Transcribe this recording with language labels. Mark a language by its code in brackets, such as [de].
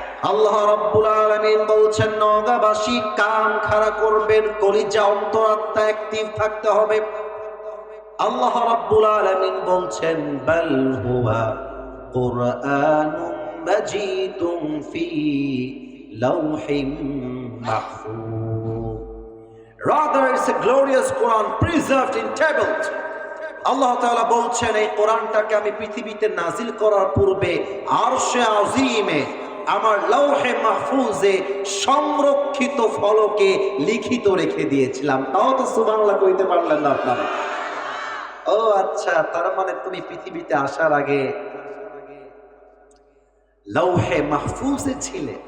[bn] আল্লাহ রাব্বুল আলামিন বলছেন, নওগাঁবাসী কান খাড়া করবেন, কলিজা অন্তরাত্মা অ্যাক্টিভ থাকতে হবে। [ar] আল্লাহ রাব্বুল আলামিন [bn] বলছেন, [ar] বাল হুয়া কুরআনুম মাজিদুম ফি লাওহিম মাহফুজ। [en] Rather, it's a glorious Quran preserved in tables. [bn] আল্লাহ তাআলা বলছেন, এই কোরআনটাকে আমি পৃথিবীতে নাজিল করার পূর্বে আরশে আজিমে আমার লৌহে মাহফুজে সংরক্ষিত ফলকে লিখিত রেখে দিয়েছিলাম। তাও তো সুবহানাল্লাহ কইতে পারলেন না আপনারা। ও আচ্ছা, তার মানে তুমি পৃথিবীতে আসার আগে লৌহে মাহফুজে ছিলে।